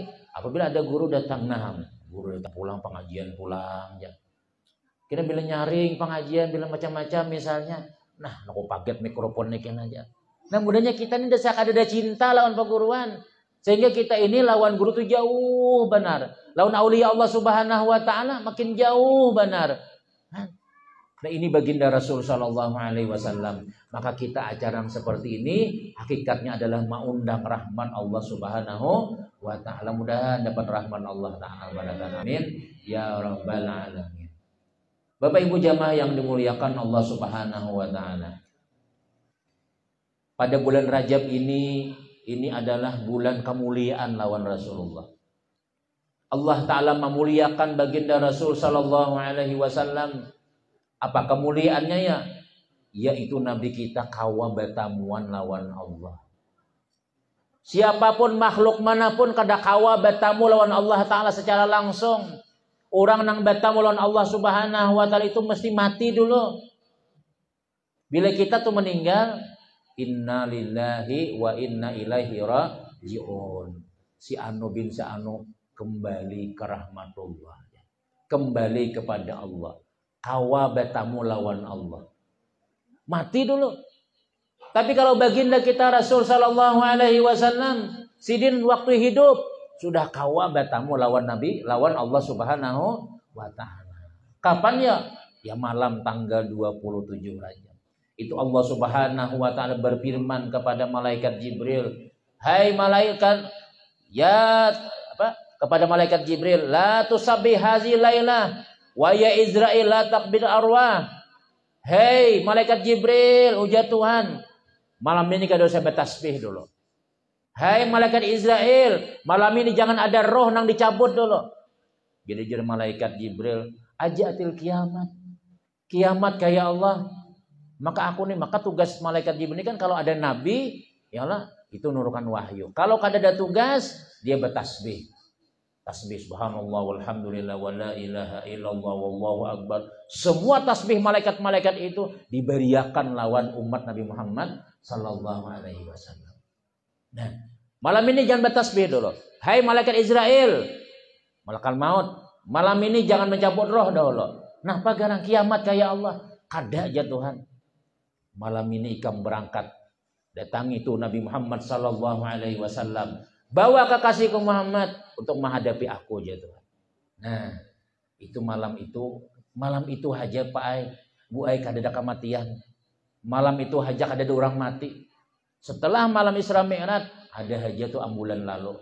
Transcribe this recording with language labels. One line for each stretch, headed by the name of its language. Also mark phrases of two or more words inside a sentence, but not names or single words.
Banjar: Apabila ada guru datang, nah, guru datang pulang pengajian pulang ya. Kita bila nyaring pengajian, bila macam-macam misalnya. Nah, aku paket mikrofon nekin aja. Nah, mudahnya kita ini dah ada cinta lawan perguruan. Sehingga kita ini lawan guru itu jauh benar. Lawan aulia
Arabic: الله سبحانه وتعالى
Banjar: makin jauh benar. Nah, ini baginda Rasul
Arabic: صلى الله عليه وسلم.
Banjar: Maka kita acara seperti ini hakikatnya adalah mengundang rahman
Arabic: الله سبحانه وتعالى.
Banjar: Mudah-mudahan dapat rahman
Arabic: الله تعالى. آمين يا رب العالمين.
Banjar: Bapak Ibu jamaah yang dimuliakan
Arabic: الله سبحانه وتعالى.
Banjar: Pada bulan Rajab ini adalah bulan kemuliaan lawan Rasulullah.
Arabic: الله تعالى
Banjar: memuliakan baginda Rasul
Arabic: صلى الله عليه وسلم.
Banjar: Apa kemuliaannya ya? Yaitu Nabi kita kawa batamuan lawan Allah. Siapapun makhluk manapun kada kawa batamu lawan
Arabic: الله تعالى
Banjar: secara langsung. Orang nang batamu lawan
Arabic: الله سبحانه وتعالى
Banjar: itu mesti mati dulu. Bila kita tuh meninggal,
Arabic: إنا لله وإنا إليه راجعون.
Banjar: Si anu bin si anu kembali ke rahmatullah. Kembali kepada Allah. Kawa batamu lawan Allah. Mati dulu. Tapi kalau baginda kita Rasul
Arabic: صلى الله عليه وسلم
Banjar: sidin waktu hidup sudah kawa batamu lawan Nabi, lawan
Arabic: الله سبحانه وتعالى.
Banjar: Kapan ya? Ya malam tanggal 27 Rajab. Itu
Arabic: الله سبحانه وتعالى
Banjar: berfirman kepada malaikat Jibril, "Hai malaikat, kepada malaikat Jibril,
Arabic: لا تسبح هذه الليلة ويا عزرائيل لا تقبض أرواح."
Banjar: Hei malaikat Jibril, ujar Tuhan, malam ini kada usah bertasbih dulu. Hai malaikat Israel, malam ini jangan ada roh nang dicabut dulu. Jadi malaikat Jibril, ajatil kiamat. Kiamat kayak Allah. Maka tugas malaikat Jibril ini kan kalau ada nabi,
Arabic: يا الله,
Banjar: itu nurukan wahyu. Kalau kada ada tugas, dia bertasbih.
Arabic: تسبيح سبحان الله والحمد لله ولا إله إلا الله والله أكبر.
Banjar: Semua tasbih malaikat-malaikat itu diberiakan lawan umat Nabi Muhammad
Arabic: صلى الله عليه وسلم.
Banjar: Nah, malam ini jangan bertasbih dulu. Hai malaikat Israel, malaikat maut, malam ini jangan mencabut roh dahulu. Nah, pagarang kiamat kayak Allah, kada aja Tuhan. Malam ini ikam berangkat, datangi itu Nabi Muhammad
Arabic: صلى الله عليه وسلم.
Banjar: Bawa kekasihku Muhammad untuk menghadapi aku aja Tuhan. Nah, itu malam itu aja Pak Ai, Bu Ai kada ada kematian. Malam itu aja kada ada orang mati. Setelah malam Isra Mi'raj ada aja tuh ambulan lalu.